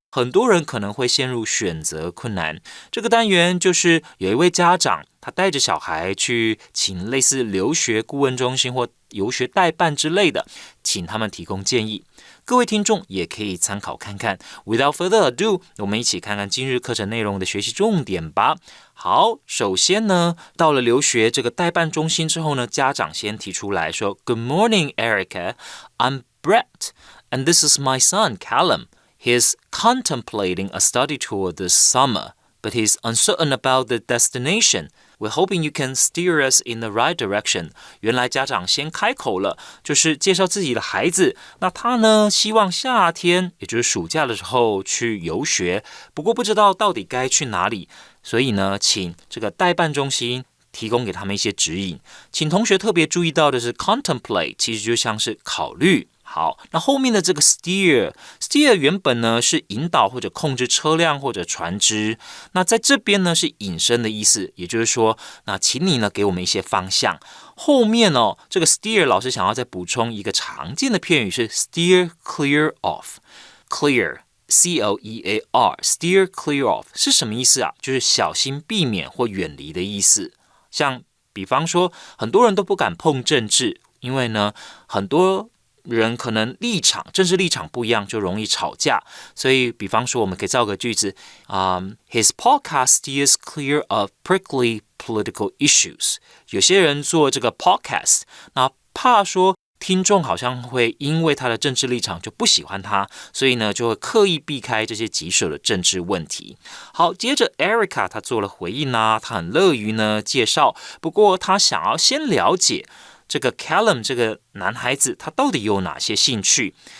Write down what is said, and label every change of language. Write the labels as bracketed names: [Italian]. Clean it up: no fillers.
[Chinese] 很多人可能会陷入选择困难。这个单元就是有一位家长，他带着小孩去请类似留学顾问中心或游学代办之类的，请他们提供建议。各位听众也可以参考看看。 [English] Without further ado， [Chinese] 我们一起看看今日课程内容的学习重点吧。好，首先呢，到了留学这个代办中心之后呢，家长先提出来说 [English] Good morning, Erica. I'm Brett, and this is my son, Callum. He's contemplating a study tour this summer, but he's uncertain about the destination.We're hoping you can steer us in the right direction. [Chinese] 原来家长先开口了，就是介绍自己的孩子。那他呢，希望夏天，也就是暑假的时候去游学，不过不知道到底该去哪里，所以呢，请这个代办中心提供给他们一些指引。请同学特别注意到的是 contemplate 其实就像是考虑。好，那后面的这个 steer 原本呢是引导或者控制车辆或者船只，那在这边呢是引申的意思，也就是说，那请你呢给我们一些方向。后面哦，这个 steer 老师想要再补充一个常见的片语是 steer clear of。clear C-L-E-A-R steer clear of 是什么意思啊？就是小心避免或远离的意思。像比方说，很多人都不敢碰政治，因为呢，很多人可能政治立场不一样，就容易吵架。所以，比方说，我们可以造个句子， [English] His podcast steers clear of prickly political issues。 [Chinese] 有些人做这个 podcast， 那怕说听众好像会因为他的政治立场就不喜欢他，所以呢，就会刻意避开这些棘手的政治问题。好，接着 Erica 她做了回应她很乐于呢介绍，不过她想要先了解这个 Callum 这个男孩子他到底有哪些兴趣。